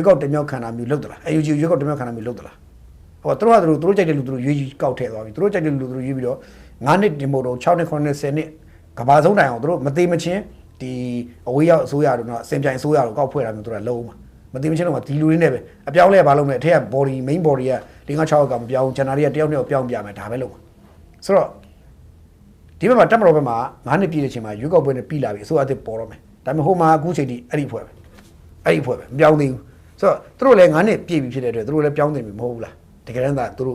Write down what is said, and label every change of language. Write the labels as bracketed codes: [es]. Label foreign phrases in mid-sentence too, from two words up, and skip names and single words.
[my] ကောက်တင်မြှောက်ခံတာမျိုးလုပ်သလား NUG ရွေးကောက်တင်မြှောက်ခံတာမျိုးလုပ်သလားဟောသူတို့ကြိုက်တဲ့လူသူတို့ရွေးကောက်ထည့်သွားပြီသူတို့ကြိုက်တဲ့လူသူတို့ရွေးပြီးတော့9နှစ်တင်ဖို့တော့6နှစ်9နှစ်10နှစ်ကဘာဆုံးတိုင်အောင်သူတို့မသေးမချင်းဒီအဝေးရောက်အစိုးရတို့တော့အစင်ပြိုင်အစိုးရတို့ကောက်ဖွဲ့တာမျိုးသူတို့လုံးမှာမသေးမချင်းတော့ဒီလူတွေနဲ့ပဲအပြောင်းလဲဘာလုပ်မလဲအထက်က [en] body main body [my] က5-6ကမပြောင်းဂျန်နာရီကတယောက်နဲ့ပြောင်းပြမယ်ဒါပဲလုပ်မှာဆိုတော့ဒီဘက်မှာတက်မတော်ဘက်မှာ9နှစ်ပြည့်တဲ့အချိန်မှာရွေးကောက်ပွဲနဲ့ပြီးလာပြီအစိုးရအ သစ်ပေါ်တော့မယ်ဒါပေမဲ့ဟိုမှာအခုချိန်ထိအဲ့ဒီဖွဲ့ပဲမပြောင်းသေးဘူးဆိုတော့သူတို့လည်း9နှစ်ပြည့်ပြီဖြစ်တဲ့အတွက်သူတို့လည်းပြောင်းသိပြီမဟုတ်ဘူးလားတကယ်တမ်းသာသူတို့